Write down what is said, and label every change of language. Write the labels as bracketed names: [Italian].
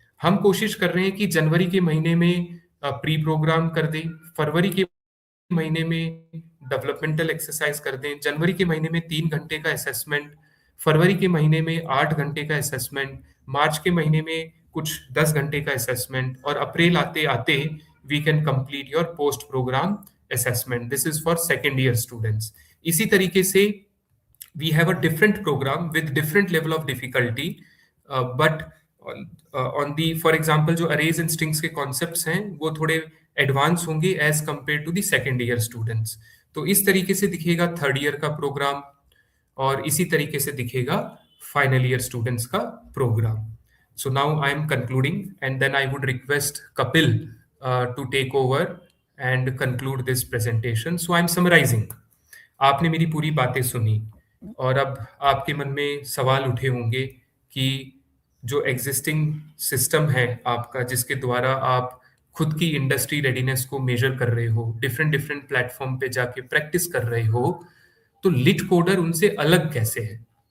[Hindi] हम कोशिश कर रहे हैं कि जनवरी के महीने में प्री प्रोग्राम कर दें, फरवरी के महीने में डेवलपमेंटल एक्सरसाइज कर दें, जनवरी के महीने में 3 घंटे का असेसमेंट, फरवरी के महीने में 8 घंटे का असेसमेंट, मार्च के महीने में कुछ 10 घंटे का असेसमेंट, और अप्रैल आते आते [English] We can complete your post program assessment. This is for second year students. [Hindi] इसी तरीके से [English] we have a different program with different level of difficulty, but on the for example जो arrays and strings के concepts [Hindi] हैं वो थोड़े [English] advance होंगे as compared to the second year students. [Hindi] तो इस तरीके से दिखेगा थर्ड ईयर का प्रोग्राम, और इसी तरीके से दिखेगा फाइनल ईयर स्टूडेंट्स का programme. [English] So now I am concluding, and then I would request Kapil to take over and conclude this presentation. So I'm summarizing. [Hindi] आपने मेरी पूरी बातें सुनी, और अब आपके मन में सवाल उठे होंगे कि जो एग्जिस्टिंग सिस्टम है आपका, जिसके द्वारा आप खुद की इंडस्ट्री रेडीनेस को मेजर कर रहे हो, डिफरेंट डिफरेंट प्लेटफॉर्म पे जाके प्रैक्टिस कर रहे हो, तो लिट कोडर उनसे अलग कैसे है?